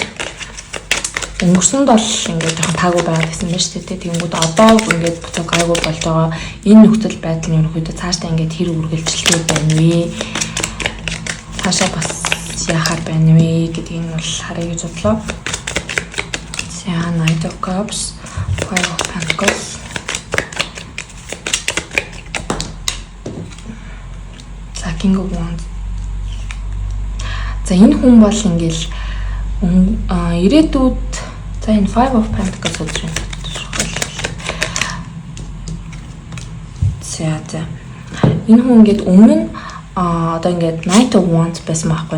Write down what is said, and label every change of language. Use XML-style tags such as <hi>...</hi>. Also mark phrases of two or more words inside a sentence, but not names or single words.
<mn>Өнгөрсөнд бол ингээд жоохон таагүй байгаад байсан байна шүү дээ. Тэнгүүд одоо ингээд буцаа гайгүй болж байгаа энэ нөхцөл байдал нь ерөнхийдөө цаашдаа ингээд хэр үргэлжлэх байна вэ? Цаашаа бас яахаар байна вэ гэдгийг нь бол харъя гэж бодлоо. За Knight of Cups, Five of Pentacles. За King of Wands. За энэ хүн бол ингээл ирээдүйд за энэ Five of Pentacles үзрийн за энэ хүн ингээд өмнө нь одоо ингээд Knight of Wands байсан байхгүй.</mn>